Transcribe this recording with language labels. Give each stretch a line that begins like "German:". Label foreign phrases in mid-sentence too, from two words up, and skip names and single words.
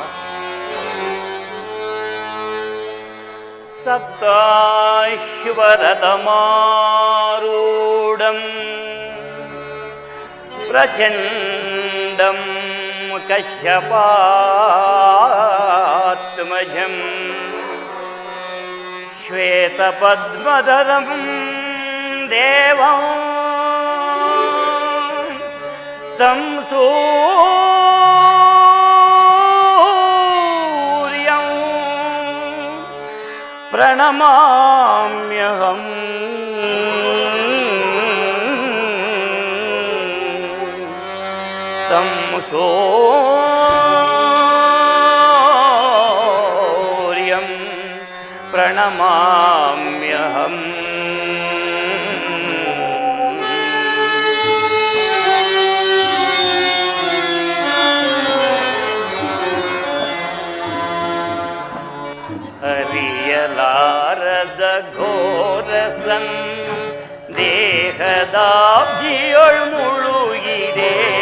Sanskrit: ಸಪ್ತಾಶ್ವರಥಮಾರೂಢಂ ಪ್ರಚಂಡಂ ಕಶ್ಯಪಾತ್ಮಜಂ ಶ್ವೇತಪದ್ಮಧರಂ ದೇವಂ तं सूर्यं प्रणमाम्यहं तं सूर्यं प्रणमाम्यहम्.
Kannada: ಹರಿಯಲಾರದ ಘೋರಸನ್ ದೇಹದಾಬ್ಜಿಯೊಳ್ ಮುಳುಗಿದೆ,